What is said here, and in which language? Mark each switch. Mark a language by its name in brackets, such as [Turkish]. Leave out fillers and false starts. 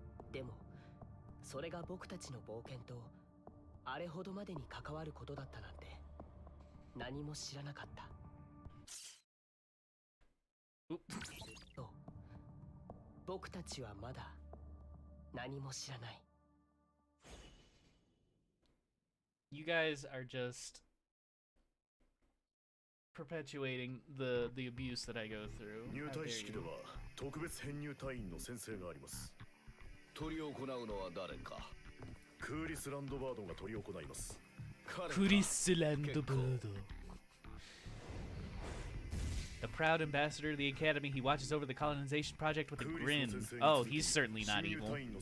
[Japanese] でもそれが僕たちの冒険とあれほどまでに関わることだったなんて何も知らなかった。そう、僕たちはまだ何も知らない。 [English] You guys are just perpetuating the abuse that I go through. [Japanese] 入隊式では特別編入隊員の先生があります。執り行うのは誰か。クーリスランドバードが執り行います。クリスランドバード。 [English] The proud ambassador of the academy, he watches over the colonization project with a grin. Oh, he's certainly not evil.